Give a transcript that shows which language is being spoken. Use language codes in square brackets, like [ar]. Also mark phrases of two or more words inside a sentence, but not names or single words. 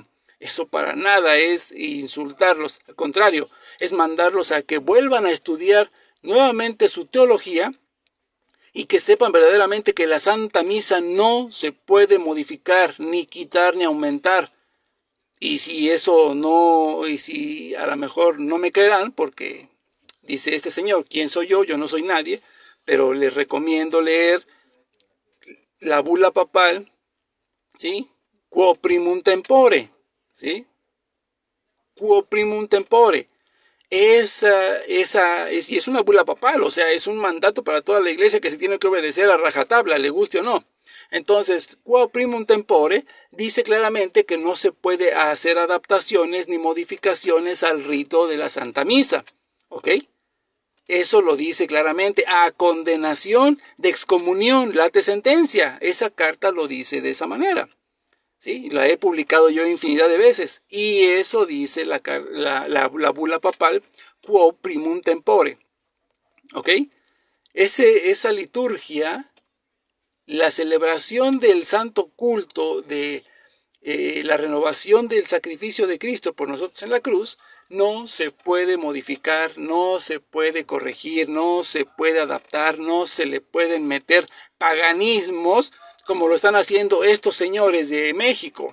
[es] Eso para nada es insultarlos, al contrario, es mandarlos a que vuelvan a estudiar nuevamente su teología y que sepan verdaderamente que la Santa Misa no se puede modificar, ni quitar, ni aumentar. Y si eso no, y si a lo mejor no me creerán, porque dice este señor, ¿quién soy yo? Yo no soy nadie, pero les recomiendo leer la bula papal, ¿sí? [la] Quo primum tempore, ¿sí? Quo primum tempore. [es] Y es una bula papal, o sea, es un mandato para toda la iglesia que se tiene que obedecer a rajatabla, le guste o no. Entonces, [la] quo primum tempore [es] dice claramente que no se puede hacer adaptaciones ni modificaciones al rito de la Santa Misa, ¿ok? Eso lo dice claramente, a condenación de excomunión, [la] late sentencia. [es] Esa carta lo dice de esa manera. ¿Sí? La he publicado yo infinidad de veces. Y eso dice la bula papal, [la] quo primum tempore. [es] ¿Ok? Esa liturgia, la celebración del santo culto, de la renovación del sacrificio de Cristo por nosotros en la cruz, no se puede modificar, no se puede corregir, no se puede adaptar, no se le pueden meter paganismos como lo están haciendo estos señores de México.